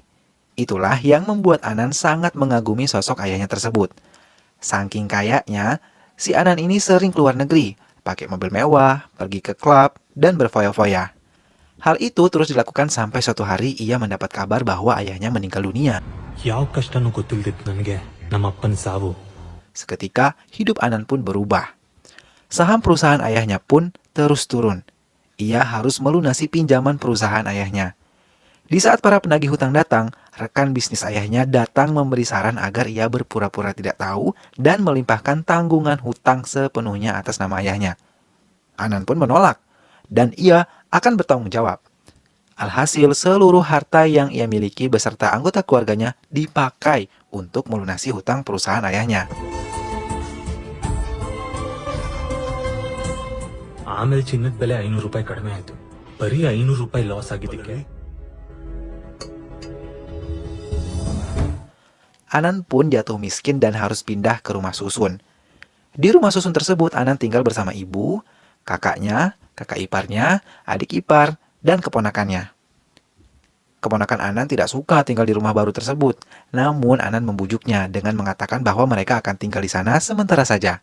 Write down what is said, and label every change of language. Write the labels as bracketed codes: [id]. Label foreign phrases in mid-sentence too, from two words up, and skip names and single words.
[id] Itulah yang membuat Anan sangat mengagumi sosok ayahnya tersebut. Saking kayanya, si Anan ini sering keluar negeri, pakai mobil mewah, pergi ke klub, dan berfoya-foya. Hal itu terus dilakukan sampai suatu hari ia mendapat kabar bahwa ayahnya meninggal dunia. [kn] ಯಾವ ಕಷ್ಟನೂ ಗೊತ್ತಿಲ್ದಿತ್ತು ನನಗೆ ನಮ್ಮ ಅಪ್ಪನ ಸಾವು. [id] Seketika, hidup Anan pun berubah. Saham perusahaan ayahnya pun terus turun. Ia harus melunasi pinjaman perusahaan ayahnya. Di saat para penagih hutang datang, rekan bisnis ayahnya datang memberi saran agar ia berpura-pura tidak tahu dan melimpahkan tanggungan hutang sepenuhnya atas nama ayahnya. Anan pun menolak, dan ia akan bertanggung jawab. Alhasil, seluruh harta yang ia miliki beserta anggota keluarganya dipakai untuk melunasi hutang perusahaan ayahnya. [kn] ಆಮೇಲೆ ಚಿನ್ನದ ಬೆಲೆ 500 ರೂಪಾಯಿ ಕಡಿಮೆ ಆಯ್ತು. ಬರೀ 500 ರೂಪಾಯಿ ಲಾಸ್ ಆಗಿದ್ದಕ್ಕೆ [id] Anan pun jatuh miskin dan harus pindah ke rumah susun. Di rumah susun tersebut, Anan tinggal bersama ibu, kakaknya, kakak iparnya, adik ipar, dan keponakannya. Keponakan Anan tidak suka tinggal di rumah baru tersebut, namun Anan membujuknya dengan mengatakan bahwa mereka akan tinggal di sana sementara saja.